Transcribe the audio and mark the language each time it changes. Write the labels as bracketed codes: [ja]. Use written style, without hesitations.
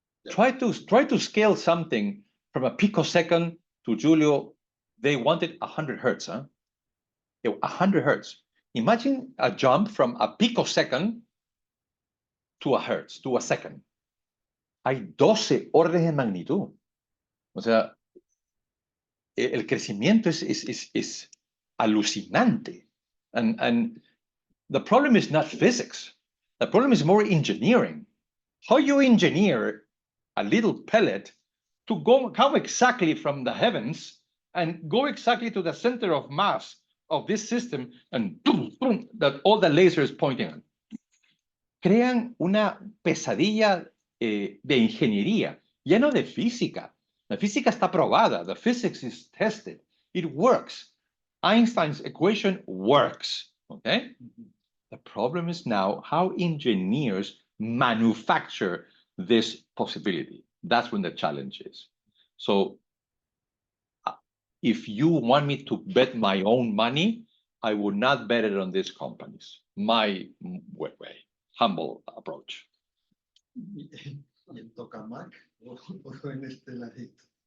[en] Try to scale something from a picosecond to Julio. They wanted 100 hertz, huh? 100 hertz. Imagine a jump from a picosecond to a hertz, to a second. [es] Hay 12 órdenes de magnitud. O sea, el crecimiento es alucinante. [en] And the problem is not physics. The problem is more engineering. How you engineer a little pellet to come exactly from the heavens and go exactly to the center of mass of this system and boom, boom, that all the lasers pointing at. [es] Crean una pesadilla de ingeniería, ya no de física. La física está probada. [en] The physics is tested. It works. Einstein's equation works. Okay? The problem is now how engineers manufacture this possibility. That's when the challenge is. So if you want me to bet my own money, I would not bet it on these companies. My way, humble approach. [es] ¿Y el tokamak o en este ladito?